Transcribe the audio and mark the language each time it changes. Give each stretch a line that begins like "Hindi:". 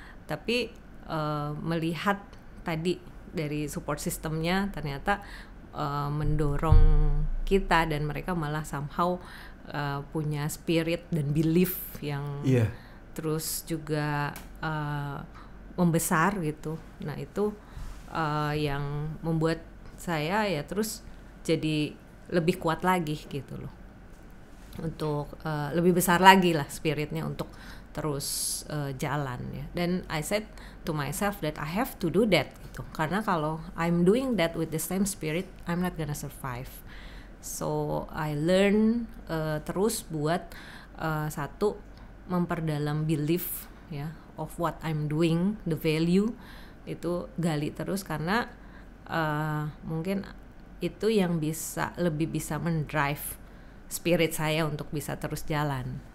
Indonesian: Tapi melihat tadi dari support systemnya ternyata mendorong kita dan mereka malah somehow punya spirit dan belief yang terus juga membesar gitu. Nah itu yang membuat saya ya terus jadi lebih kuat lagi gitu loh, untuk lebih besar lagi lah spiritnya untuk terus jalan ya.
English: Dan I said to myself that I have to do that gitu,
Indonesian: karena kalau
English: I'm doing that with the same spirit I'm not gonna survive. So I learn
Indonesian: terus buat satu memperdalam belief ya
English: of what I'm doing, the value
Indonesian: itu gali terus, karena mungkin itu yang lebih bisa mendrive spirit saya untuk bisa terus jalan.